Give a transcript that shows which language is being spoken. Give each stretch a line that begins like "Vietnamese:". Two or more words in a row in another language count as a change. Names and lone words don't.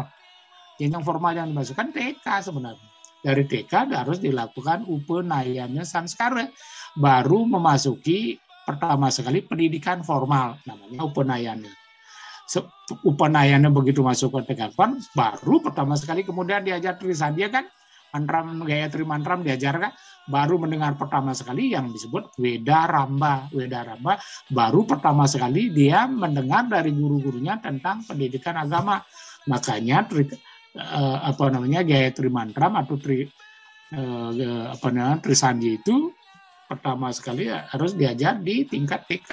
Indonesian: Jenjang formal yang dimasukkan TK sebenarnya. Dari TK harus dilakukan upanayana sanskara. Baru memasuki pertama sekali pendidikan formal, namanya upanayana. Upanayana begitu masuk ke TK baru pertama sekali kemudian diajar Trisandya kan, mantram Gayatri mantram diajarkan, baru mendengar pertama sekali yang disebut Weda Ramba. Weda Ramba baru pertama sekali dia mendengar dari guru-gurunya tentang pendidikan agama. Makanya Gayatri mantram atau Trisandya itu pertama sekali harus diajar di tingkat TK.